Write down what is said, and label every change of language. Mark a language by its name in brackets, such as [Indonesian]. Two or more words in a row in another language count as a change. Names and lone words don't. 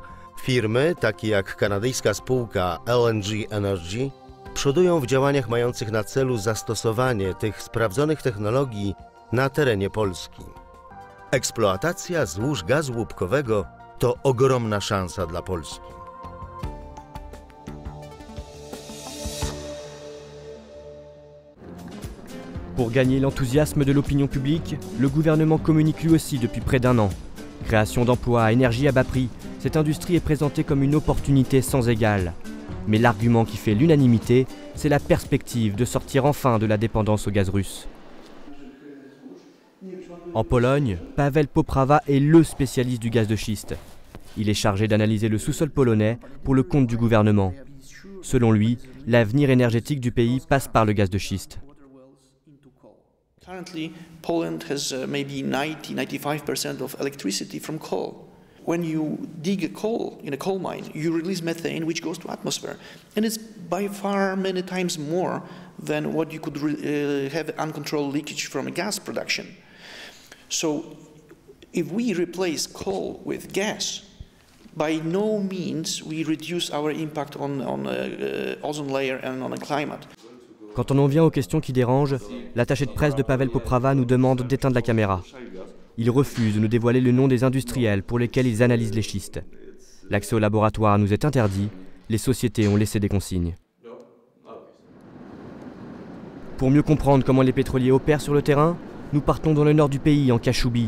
[Polish] Firmy, takie jak kanadyjska spółka LNG Energy, przodują w działaniach mających na celu zastosowanie tych sprawdzonych technologii na terenie Polski. Eksploatacja złóż gazu łupkowego to ogromna szansa dla Polski. [French] Pour gagner l'enthousiasme de l'opinion publique, le gouvernement communique lui aussi depuis près d'un an. Création d'emplois, énergie à bas prix, cette industrie est présentée comme une opportunité sans égale. Mais l'argument qui fait l'unanimité, c'est la perspective de sortir enfin de la dépendance au gaz russe. En Pologne, Paweł Poprawa est le spécialiste du gaz de schiste. Il est chargé d'analyser le sous-sol polonais pour le compte du gouvernement. Selon lui, l'avenir énergétique du pays passe par le gaz de schiste. [English] Currently, Poland has maybe 90–95% of electricity from coal. When you dig a coal in a coal mine, you release methane, which goes to atmosphere, and it's by far many times more than what you could have uncontrolled leakage from a gas production. So, if we replace coal with gas, by no means we reduce our impact on ozone layer and on the climate. [French] Quand on en vient aux questions qui dérangent, l'attaché de presse de Paweł Poprawa nous demande d'éteindre la caméra. Il refuse de nous dévoiler le nom des industriels pour lesquels ils analysent les schistes. L'accès au laboratoire nous est interdit, les sociétés ont laissé des consignes. Pour mieux comprendre comment les pétroliers opèrent sur le terrain, nous partons dans le nord du pays, en Kashubie.